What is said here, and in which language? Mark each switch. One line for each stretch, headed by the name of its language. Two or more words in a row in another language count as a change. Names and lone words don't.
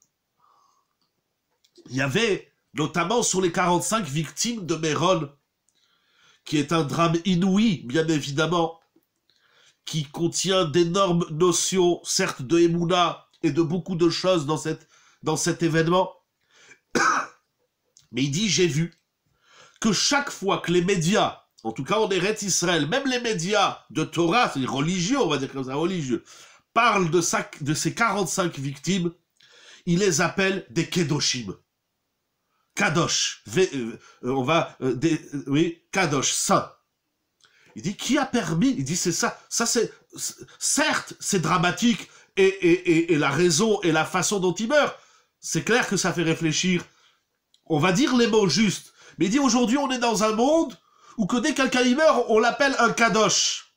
French: Il y avait, notamment sur les 45 victimes de Méron, qui est un drame inouï, bien évidemment, qui contient d'énormes notions, certes de Emouna et de beaucoup de choses dans cet événement. Mais il dit, j'ai vu que chaque fois que les médias, en tout cas en Eretz Israël, même les médias de Torah, c'est-à-dire religieux, on va dire comme ça, religieux, parlent de ces 45 victimes, ils les appellent des Kedoshim.
Hebrew: קדוש. קדוש,
French: saint. Il dit, qui a permis? Il dit, c'est ça. Ça, certes, c'est dramatique, et la raison et la façon dont il meurt, c'est clair que ça fait réfléchir. On va dire les mots justes. Mais il dit, aujourd'hui, on est dans un monde où que dès que quelqu'un y meurt, on l'appelle un Kadosh.